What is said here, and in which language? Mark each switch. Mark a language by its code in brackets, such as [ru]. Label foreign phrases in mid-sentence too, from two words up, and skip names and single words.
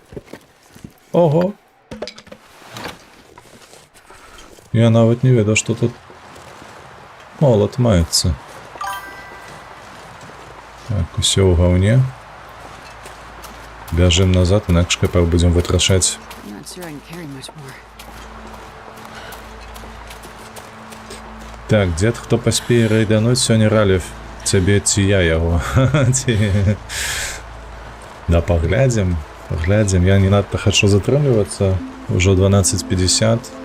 [be] Ого! Я нават не ведаў, што тут молот маецца. Так, усё ў гаўне. Бяжым назад, інакш капаў будзем вытрашаць. [en] I'm not sure I can carry much more. [be] Так, дзед, хто паспее райдануць сёння Ралеф? Цябе ці я яго? Да, паглядзім. Паглядзім. Я не надта хачу затрымлівацца. Ужо 12:50.